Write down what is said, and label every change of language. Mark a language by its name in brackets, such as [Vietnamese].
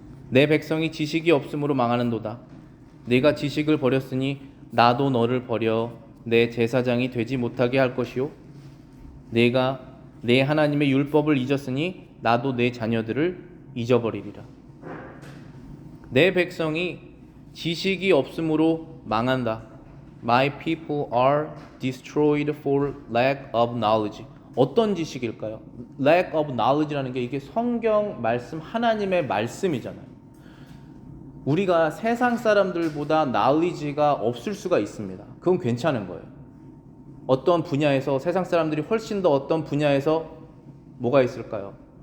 [Korean] 내 백성이 지식이 없으므로 망하는도다. 네가 지식을 버렸으니 나도 너를 버려 내 제사장이 되지 못하게 할 것이요. 네가 내 하나님의 율법을 잊었으니 나도 내 자녀들을 잊어버리리라. 내 백성이 지식이 없으므로 망한다. [English] My people are destroyed for lack of knowledge. [Korean] 어떤 지식일까요? [English] Lack of knowledge [Korean] 라는 게 이게 성경 말씀, 하나님의 말씀이잖아요. 우리가 세상 사람들보다 knowledge가 없을 수가 있습니다. 그건 괜찮은 거예요. 어떤 분야에서 세상 사람들이 훨씬 더 어떤 분야에서 뭐가 있을까요?